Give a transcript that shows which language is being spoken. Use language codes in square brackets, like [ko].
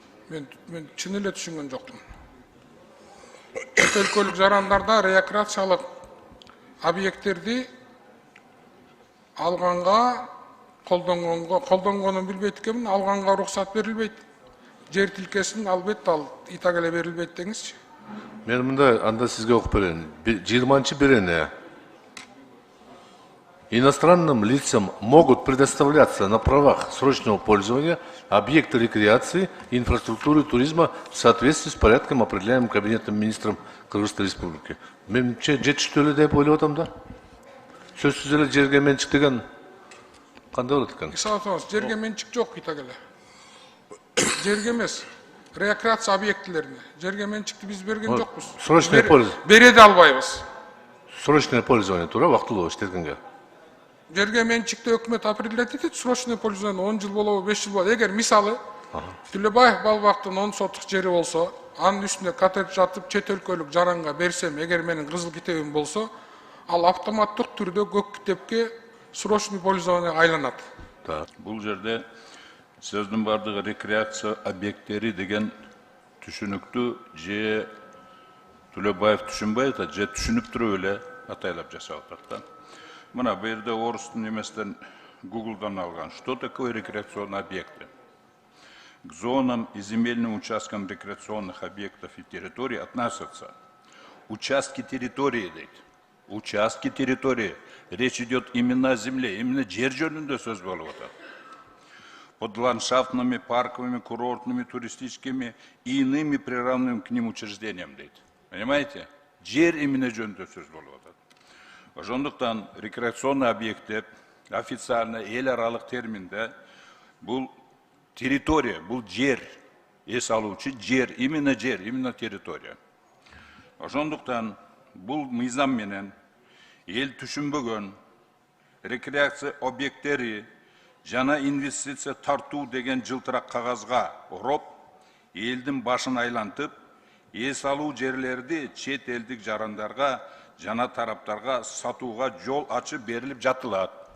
[ky] Мен чын эле түшүнгөн жоктум. Чет өлкөлүк жарандарда рекреациялык объекттерди алганга, колдонгонун билбейт экенмин, алганга уруксат берилбейт. Жер тилкесин албетте ал итак эле берилбейт деңизчи. Мен мындай анда сизге окуп берейин. [ru] 20-бирени иностранным лицам могут предоставляться на правах срочного пользования объекты рекреации, инфраструктуры, туризма в соответствии с порядком, определяемым Кабинетом министров Кыргызстан Республики. [ky] Менимче жетиштүү эле деп ойлоп атам да. Сөзсүз эле жерге менчик деген кандай болот экен? Исхак Абсаматович, жерге менчик жок итак эле. Жерге эмес, рекреация объектилерине. Жерге менчикти биз берген жокпуз. [ru] Срочное пользование. [ky] Бере да албайбыз. [ru] Срочное пользование [ky] туура, убактылуу иштеткенге. Жерге менчикти өкмөт определять этет, срочное пользование 10 жыл болобу, 5 жыл болобу. Эгер мисалы Түлөбаев Балбактын 10 соттук жери болсо, анын үстүнө коттедж жатып чет өлкөлүк жаранга берсем, эгер менин кызыл китебим болсо, ал автоматтык түрдө көк китепке [ru] срочный пользование [ky] айланат. Бул жерде сөздүн бардыгы рекреация объекттери деген түшүнүктүү же Түлөбаев түшүнбөй атат, же түшүнүп туруп эле атайлап жасап атат да. Мына бу жерде орустун эместен Гуглдан алган. [ru] Что такое рекреационные объекты? К зонам и земельным участкам рекреационных объектов и территорий относятся участки территории, участки территории. Речь идет именно о земле, именно [ky] жер жөнүндө сөз болуп атат. [ru] Под ландшафтными, парковыми, курортными, туристическими и иными приравненными к ним учреждениям, дейт. Понимаете? [ky] Жер именно жөнүндө сөз болуп атат. Ошондуктан рекреационный объекттер официально эл аралык терминде бул территория, бул жер, эс алуучу жер, именно территория. Ошондуктан бул мыйзам менен эл түшүнбөгөн рекреация объекттери жана инвестиция тартуу деген жылтырак кагазга ороп, элдин башын айлантып, эс алуу жерлерди чет элдик жарандарга жана тараптарга сатууга жол ачып берилип жатылат.